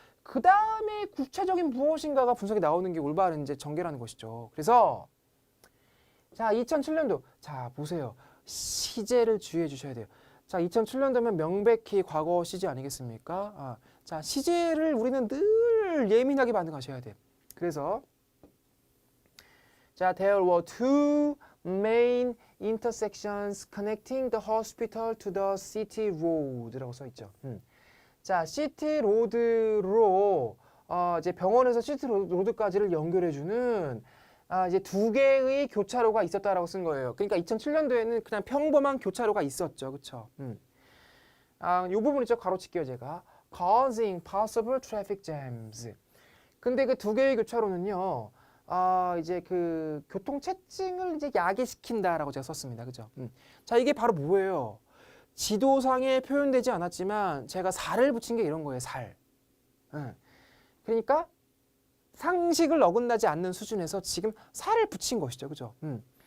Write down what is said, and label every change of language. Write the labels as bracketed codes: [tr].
[ko] 그 다음에 구체적인 무엇인가가 분석이 나오는 게 올바른 이제 전개라는 것이죠. 그래서 자, 2007년도 자, 보세요. 시제를 주의해 주셔야 돼요. 자, 2007년도면 명백히 과거 시제 아니겠습니까? 자, 시제를 우리는 늘 예민하게 반응하셔야 돼요. 그래서 자, [en] there were two main intersections connecting the hospital to the city road라고 [ko] 써 있죠. 자, 시티 로드로 이제 병원에서 시티 로드까지를 연결해 주는 이제 두 개의 교차로가 있었다라고 쓴 거예요. 그러니까 2007년도에는 그냥 평범한 교차로가 있었죠. 그렇죠? 이 부분 있죠. 가로칠게요, 제가. [en] causing possible traffic jams. [ko] 근데 그 두 개의 교차로는요. 이제 그 교통체증을 이제 야기시킨다라고 제가 썼습니다. 그죠? 자, 이게 바로 뭐예요? 지도상에 표현되지 않았지만 제가 살을 붙인 게 이런 거예요. 살. 그러니까 상식을 어긋나지 않는 수준에서 지금 살을 붙인 것이죠. 그죠?